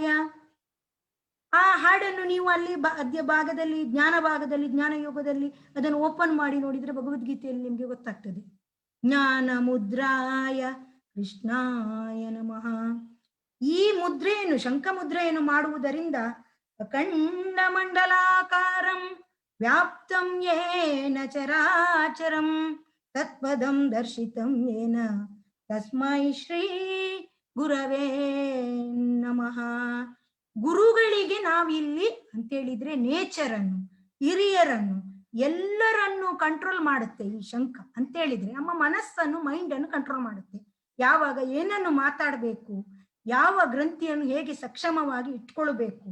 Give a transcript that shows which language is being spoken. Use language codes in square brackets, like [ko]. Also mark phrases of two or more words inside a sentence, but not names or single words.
[kn] ಆ ಹಾಡನ್ನು ನೀವು ಅಲ್ಲಿ ಅದ್ಯ ಭಾಗದಲ್ಲಿ, ಜ್ಞಾನ ಭಾಗದಲ್ಲಿ, ಜ್ಞಾನ ಯೋಗದಲ್ಲಿ ಅದನ್ನು ಓಪನ್ ಮಾಡಿ ನೋಡಿದ್ರೆ ಭಗವದ್ಗೀತೆಯಲ್ಲಿ ನಿಮ್ಗೆ ಗೊತ್ತಾಗ್ತದೆ. [sa] ಜ್ಞಾನ ಮುದ್ರಾಯ ಕೃಷ್ಣಾಯ ನಮಃ. [kn] ಈ ಮುದ್ರೆಯನ್ನು, ಶಂಖ ಮುದ್ರೆಯನ್ನು ಮಾಡುವುದರಿಂದ [sa] ಅಖಂಡ ಮಂಡಲಾಕಾರಂ ವ್ಯಾಪ್ತಂ ಯೇನ ಚರಾಚರಂ ತತ್ಪದಂ ದರ್ಶಿತಂ ಯೇನ ತಸ್ಮೈ ಶ್ರೀ ಗುರವೇ ನಮಃ. [kn] ಗುರುಗಳಿಗೆ ನಾವಿಲ್ಲಿ ಅಂತೇಳಿದ್ರೆ ನೇಚರ್ ಅನ್ನು, ಹಿರಿಯರನ್ನು, ಎಲ್ಲರನ್ನು ಕಂಟ್ರೋಲ್ ಮಾಡುತ್ತೆ ಈ ಶಂಖ ಅಂತೇಳಿದ್ರೆ. ನಮ್ಮ ಮನಸ್ಸನ್ನು, ಮೈಂಡ್ ಅನ್ನು ಕಂಟ್ರೋಲ್ ಮಾಡುತ್ತೆ. ಯಾವಾಗ ಏನನ್ನು ಮಾತಾಡಬೇಕು, ಯಾವ ಗ್ರಂಥಿಯನ್ನು ಹೇಗೆ ಸಕ್ಷಮವಾಗಿ ಇಟ್ಕೊಳ್ಬೇಕು.